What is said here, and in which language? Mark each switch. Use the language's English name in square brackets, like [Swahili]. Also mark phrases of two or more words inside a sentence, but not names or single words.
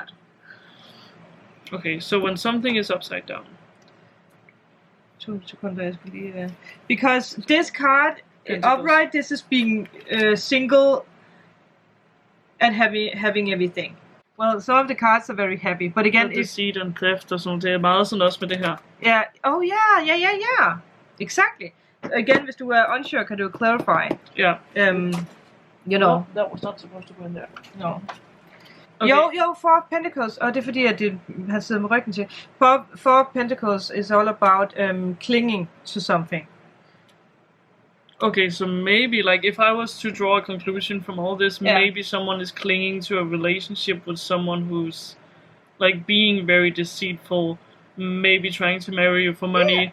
[English] Okay, so when something is upside down. Because this card, upright, this is being single and having everything. Well, some of the cards are very happy, but again, deceit and theft [Danish] og sådan, det er meget sådan også med det her. [English] Yeah. Oh yeah. Exactly. Again, hvis du er unsure, kan du clarify. Yeah. Well, that was not supposed to go in there. No. Okay. [Danish] Jo, Four of Pentacles, og det er fordi, at det har siddet med ryggen til. [English] Four of Pentacles is all about clinging to something. Okay, so maybe, like, if I was to draw a conclusion from all this, Yeah. maybe someone is clinging to a relationship with someone who's, like, being very deceitful, maybe trying to marry you for money,